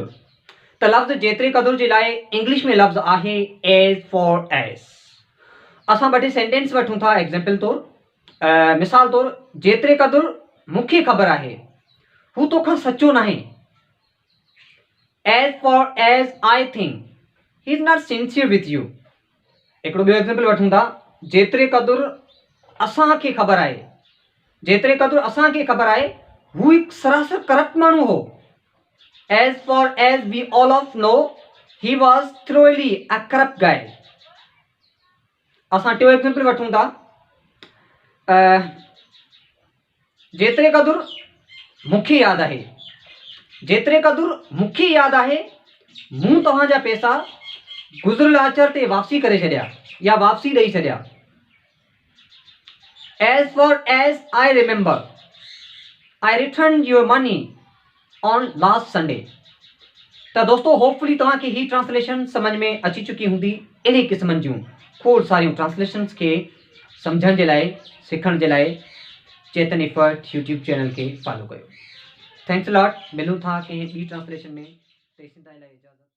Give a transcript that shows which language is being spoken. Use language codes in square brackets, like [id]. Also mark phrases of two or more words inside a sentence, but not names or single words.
[sd] त लफ़्ज़ जेतिरे क़दुरु जे लाइ इंग्लिश में लफ़्ज़ आहे [en] as far as. [sd] असां ॿ टे सेंटेंस वठूं था एग्ज़ाम्पल तौरु, मिसाल तौरु, जेतिरे क़दुरु मूंखे ख़बर आहे हू तोखां सचो नाहे। [en] As far as I think he is not sincere with you. [sd] हिकिड़ो ॿियो एग्ज़ाम्पल वठूं था, जेतिरे क़दुरु असांखे ख़बर आहे, जेतिरे क़दुरु असांखे ख़बर आहे हू हिकु सरासर करप्ट माण्हू हो। [en] As far as we all of know he was thoroughly a corrupt guy. [sd] असां टियों एग्ज़ाम्पल वठूं था, जेतिरे क़दुरु मूंखे यादि आहे, जेतिरे क़दुरु मूंखे यादि आहे मूं तव्हांजा पैसा गुज़िरियल आचर ते वापसी करे छॾिया या वापसी ॾेई छॾिया। [en] As far as I remember, I returned your money on last Sunday। [sd] तो दोस्तों होपफुली तव्हांखे ही ट्रांसलेशन समझ में अची चुकी हूंदी। इन्हीं क़िस्मनि जूं खोड़ सारियूं ट्रांसलेशन्स खे सम्झण जे लाइ, सिखण जे लाइ चेतन एफर्ट यूट्यूब चैनल के फॉलो कयो। [en] Thanks a lot. [sd] मिलूं था कि ॿी ट्रांसलेशन में। तेसिताईं लाइ इजाज़त।